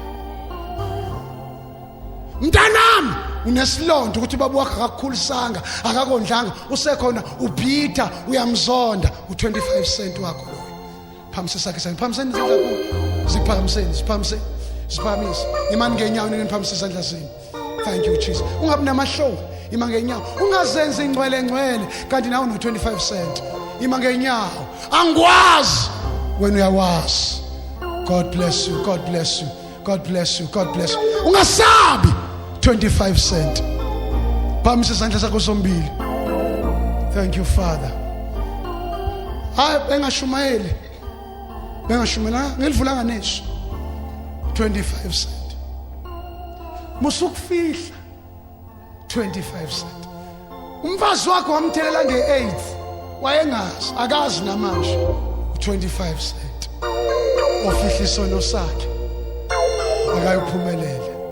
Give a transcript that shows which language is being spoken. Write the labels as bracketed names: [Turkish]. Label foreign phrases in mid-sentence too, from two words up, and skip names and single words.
[Zulu] Mntanami unesilondo ukuthi baba wakho akakukhulisanga akakondlanga usekhona ubhitha uyamzonda u25 cent wakho lo. Phamisa sakhe isandla. Phamiseni izandla kuZiphakamiseni. Siphakamisa. Imani ngenyawo niphakamisa izandla zenu. [English] Thank you Jesus. [Zulu] Ungabi namahloni. Ima ngenyawo. Ungazenza ingcwele kanti nawe no25 cent. Ima ngenyawo. Angikwazi wena uyawazi. [English] God bless you. [Zulu] Ungasabi 25 cent. Phamisa izandla zakho zombili. [English] Thank you Father. [Zulu] hayi bengashumayela ngilivulanga neso 25 cent musukufihla 25 cent umfazi wakho wamthelela nge-AIDS wayengazi akazi namanje 25 cent ofihla isono sakhe akayiphumelele